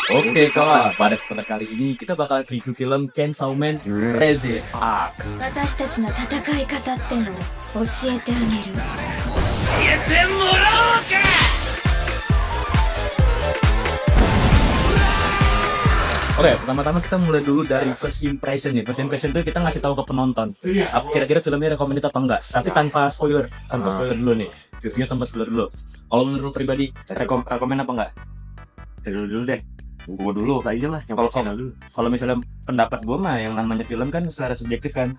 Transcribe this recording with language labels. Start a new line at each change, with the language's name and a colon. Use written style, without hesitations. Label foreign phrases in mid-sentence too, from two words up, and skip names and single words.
Indonesian: Oke kawan, pada kesempatan kali ini kita bakal review film Chainsaw Man Rise Arc.
Japanese: 私たちの戦い方ってのを教えてあげる。
Indonesian: Oke, pertama-tama kita mulai dulu dari
English: first impression
Indonesian: nih.
English: First impression
Indonesian: itu kita ngasih tahu ke penonton. Apa kira-kira filmnya recommended apa enggak? Tapi tanpa spoiler, dulu nih. Reviewnya tanpa spoiler dulu. Kalau menurut lu pribadi, rekomend apa enggak? Dulu deh, gua dulu kayaknya lah. Kalau misalnya pendapat gue mah yang namanya film kan secara subjektif kan.